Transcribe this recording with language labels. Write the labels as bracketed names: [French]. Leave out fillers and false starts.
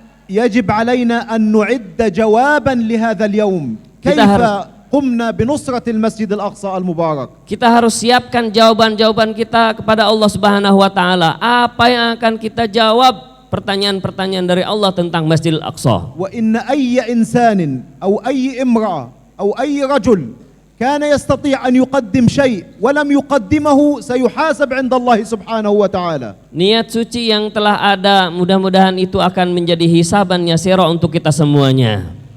[Arabic] يجب علينا أن نعد جوابا لهذا اليوم. كيف قمنا بنصرة المسجد الأقصى المبارك. [Indonesian] Kita harus siapkan jawaban-jawaban kita kepada Allah Subhanahu wa taala. Apa yang akan kita jawab pertanyaan-pertanyaan dari Allah tentang Masjidil Aqsa. [Arabic] وإن أي إنسان أو أي امرأة أو أي رجل كان يستطيع أن يقدم شيء ولم يقدمه سيحاسب عند الله سبحانه وتعالى. [Indonesian] Niat suci yang telah ada, mudah-mudahan itu akan menjadi [Arabic] hisaban yasira [Indonesian] untuk kita semuanya.